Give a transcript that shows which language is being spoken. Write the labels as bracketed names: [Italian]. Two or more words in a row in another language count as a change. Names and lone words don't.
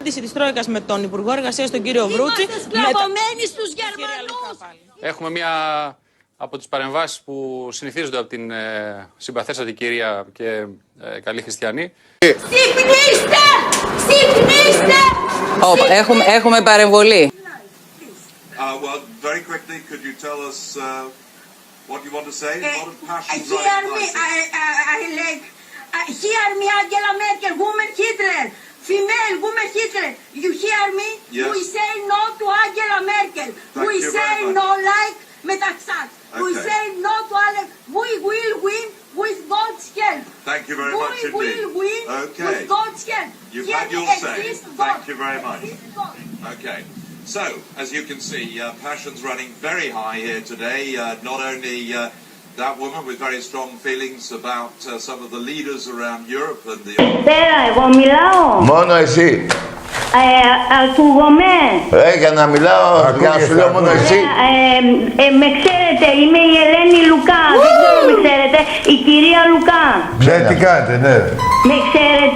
[Greek] Της Τρόικας με τον Υπουργό Εργασίας, τον κύριο Βρούτση. Σκλαβωμένοι στους Γερμανούς. Έχουμε μία από τις παρεμβάσεις που συνηθίζονται από την συμπαθέστατη κυρία και καλή χριστιανή. Ξυπνήστε! Ξυπνήστε! Έχουμε παρεμβολή. [English] Well, very quickly, could you tell us what you want to say? A lot of passion Hear me, I like... Hear me, Angela Merkel, woman Hitler. Female, woman Hitler. You hear me? Yes. We say no to Angela Merkel. Thank We you say very much. no like Metaxas. We Okay. say no to Alex. We will win with God's help. Thank you very much We will indeed. win Okay. with God's help. You've Here had your say. exists Thank God. you very much. Exists God. Okay. So, as you can see, passion's running very high here today. Not only that woman with very strong feelings about some of the leaders around Europe and the... [Greek] Πέρα, εγώ μιλάω. Μόνο εσύ. Ακούγομαι. Για να μιλάω, για να σου λέω μόνο εσύ. Με ξέρετε, είμαι η Ελένη Λουκά. Δεν ξέρω με ξέρετε. Η κυρία Λουκά. Ναι, τι κάνετε, ναι. Με ξέρετε.